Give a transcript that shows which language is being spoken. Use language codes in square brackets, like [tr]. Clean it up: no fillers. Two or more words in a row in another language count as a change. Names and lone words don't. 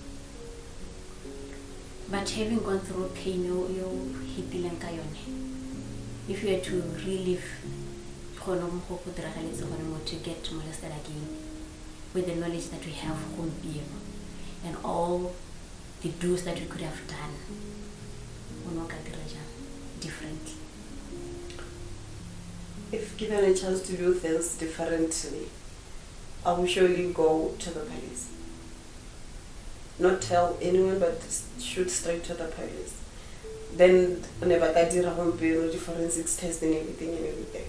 [en] But having gone through pain, if you had to relive to get molested again, with the knowledge that we have and all the do's that we could have done, [tn] o no ka dira jang differently? [en] If given a chance to do things differently, I will surely go to the police. Not tell anyone, but shoot straight to the police. Then never got the forensics test and everything.